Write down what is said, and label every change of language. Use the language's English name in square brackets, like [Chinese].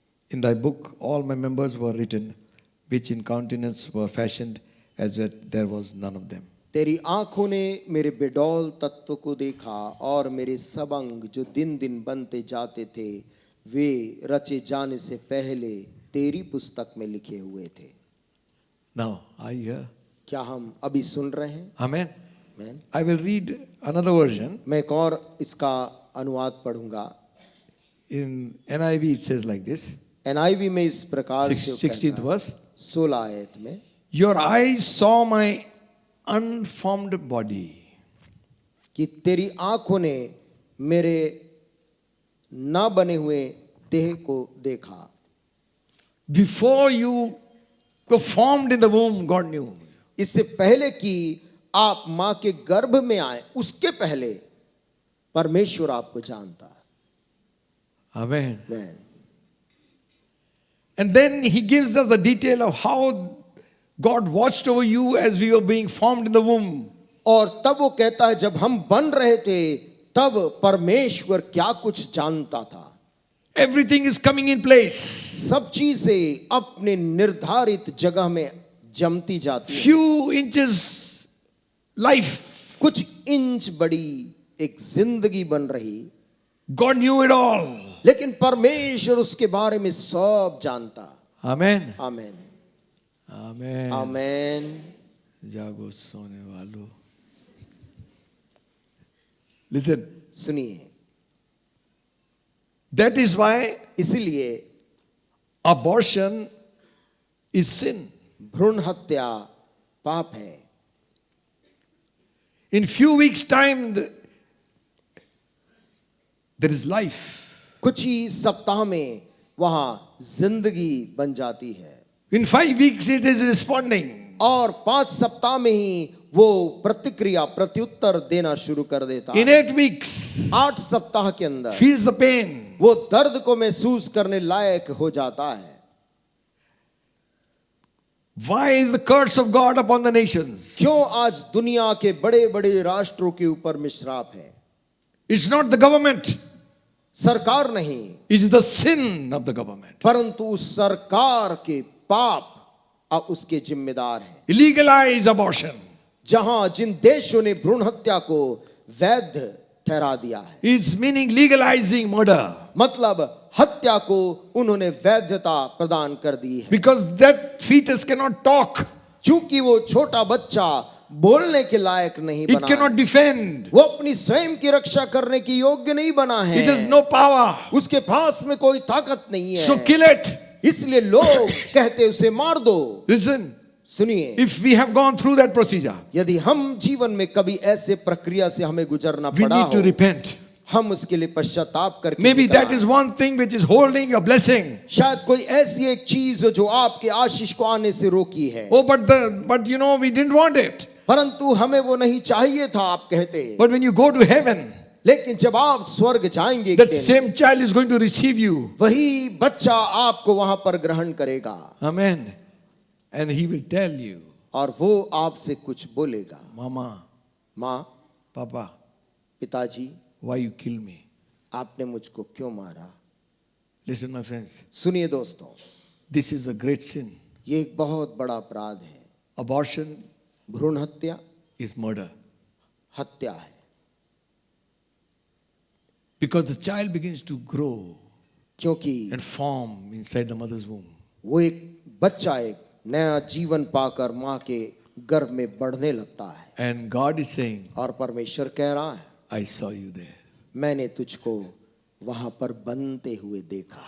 [English] In thy book all my members were written, which in countenance were fashioned, as that there was none of them. [Hindi] तेरी आंखों ने मेरे बेडौल तत्व को देखा और मेरे सब अंग जो दिन दिन बनते जाते थे, वे रचे जाने से पहले तेरी पुस्तक में लिखे हुए थे। [English] Now, are you here? [Hindi] क्या हम अभी सुन रहे हैं? [English] Amen. [Hindi] आमीन। [English] I will read another version. [Hindi] मैं एक और इसका अनुवाद पढ़ूंगा। [English] In NIV it says like this, [Hindi] NIV में इस प्रकार से [English] 16th verse. [Hindi] 16 आयत में, [English] Your eyes saw my unformed body. [Hindi] कि तेरी आंखों ने मेरे ना बने हुए देह को देखा। [English] Before you were formed in the womb, God knew. [Hindi] इससे पहले कि आप मां के गर्भ में आए, उसके पहले परमेश्वर आपको जानता है। [English] Amen. [Hindi] आमीन। [English] And then he gives us the detail of how God watched over you as we were being formed in the womb. [Hindi] और तब वो कहता है, जब हम बन रहे थे तब परमेश्वर क्या कुछ जानता था। [English] Everything is coming in place. [Hindi] सब चीजें अपने निर्धारित जगह में जमती जाती हैं। [English] Few inches life. [Hindi] कुछ इंच बड़ी एक जिंदगी बन रही, [English] God knew it all. [Hindi] लेकिन परमेश्वर उसके बारे में सब जानता। [English] Amen. [Hindi] आमीन। [English] Amen. [Hindi] आमीन। जागो सोने वालों. [English] Listen. [Hindi] सुनिए, [English] That is why [Hindi] इसीलिए [English] abortion is sin. [Hindi] भ्रूण हत्या पाप है। [English] In few weeks' time, there is life. [Hindi] कुछ ही सप्ताह में वहां जिंदगी बन जाती है, [English] In 5 weeks, it is responding. [Hindi] और 5 सप्ताह में ही वो प्रतिक्रिया प्रत्युत्तर देना शुरू कर देता [English] In [Hindi] है। [English] 8 weeks, [Hindi] 8 सप्ताह के अंदर [English] feels the pain. [Hindi] वो दर्द को महसूस करने लायक हो जाता है। [English] Why is the curse of God upon the nations? [Hindi] क्यों आज दुनिया के बड़े बड़े राष्ट्रों के ऊपर मिश्राप है? [English] It's not the government. [Hindi] सरकार नहीं, [English] It is the sin of the government. [Hindi] परंतु उस सरकार के पाप अब उसके जिम्मेदार हैं। [English] Legalize abortion. [Hindi] जहां जिन देशों ने भ्रूण हत्या को वैध ठहरा दिया है, [English] It's meaning legalizing murder. [Hindi] मतलब हत्या को उन्होंने वैधता प्रदान कर दी है। [English] Because that fetus cannot talk. [Hindi] चूंकि वो छोटा बच्चा बोलने के लायक नहीं [English] It [Hindi] बना [English] cannot [Hindi] है, [English] defend. [Hindi] वो अपनी स्वयं की रक्षा करने की योग्य नहीं बना है, [English] It has no power. [Hindi] उसके पास में कोई ताकत नहीं है। [English] So kill it. [Hindi] इसलिए लोग कहते उसे मार दो। [English] Listen. [Hindi] सुनिए, [English] If we have gone through that procedure, [Hindi] यदि हम जीवन में कभी ऐसे प्रक्रिया से हमें गुजरना [English] we [Hindi] पड़ा [English] need to [Hindi] हो, [English] repent. [Hindi] हम उसके लिए पश्चाताप करके [English] Maybe [Hindi] निकल [English] that is [Hindi] आएं। [English] one thing which is holding your blessing. [Hindi] शायद कोई ऐसी एक चीज हो जो आपके आशीष को आने से रोकी है, [English] Oh, but you know, we didn't want it. [Hindi] परंतु हमें वो नहीं चाहिए था, आप कहते। [English] But when you go to heaven, [Hindi] लेकिन जब आप स्वर्ग जाएंगे एक [English] that [Hindi] दिन, [English] same child is going to receive you. [Hindi] वही बच्चा आपको वहां पर ग्रहण करेगा [English] Amen. And he will tell you, [Hindi] और वो आपसे कुछ बोलेगा, [English] Mama, [Hindi] माँ, [English] Papa, [Hindi] पिताजी, [English] why you kill me? [Hindi] आपने मुझको क्यों मारा? [English] Listen, my friends, [Hindi] सुनिए दोस्तों, [English] this is a great sin. [Hindi] ये एक बहुत बड़ा अपराध है। [English] Abortion [Hindi] भ्रूण हत्या [English] is murder. [Hindi] हत्या है, [English] Because the child begins to grow [Hindi] क्योंकि [English] and form inside the mother's womb. [Hindi] वो एक बच्चा एक नया जीवन पाकर माँ के गर्भ में बढ़ने लगता है, [English] And God is saying, [Hindi] और परमेश्वर कह रहा है, [English] I saw you there. [Hindi] मैंने तुझको वहां पर बनते हुए देखा,